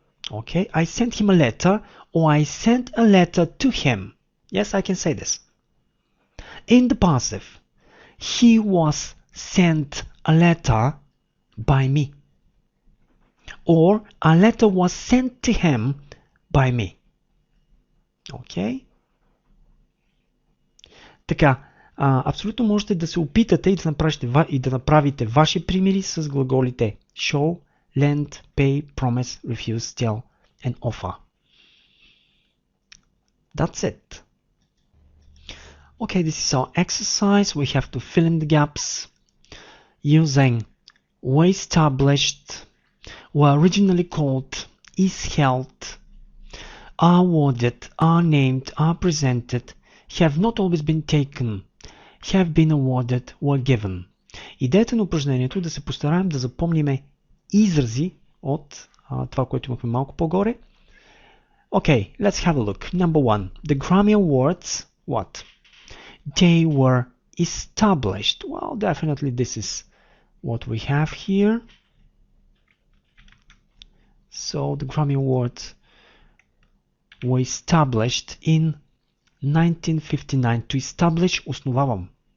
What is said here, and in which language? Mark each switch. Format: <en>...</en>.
<en>Okay, I sent him a letter, or I sent a letter to him. Yes, I can say this. In the passive, he was sent a letter by me. Or a letter was sent to him by me. Okay?</en> <bg>Така, абсолютно можете да се опитате и да направите ваши примери с глаголите</bg> <en>show, lend, pay, promise, refuse, tell and offer. That's it. Okay, this is our exercise. We have to fill in the gaps using were established, were originally called, is held, are awarded, are named, are presented, have not always been taken, have been awarded, were given.</en> <bg>Идеята на упражнението е да се постараем да запомниме изрази от това, което имахме малко по-горе.</bg> <en>Okay, let's have a look. Number one, the Grammy Awards what? They were established. Well, definitely this is what we have here. So the Grammy Awards were established in 1959. To establish,</en> <bg>основавам.</bg>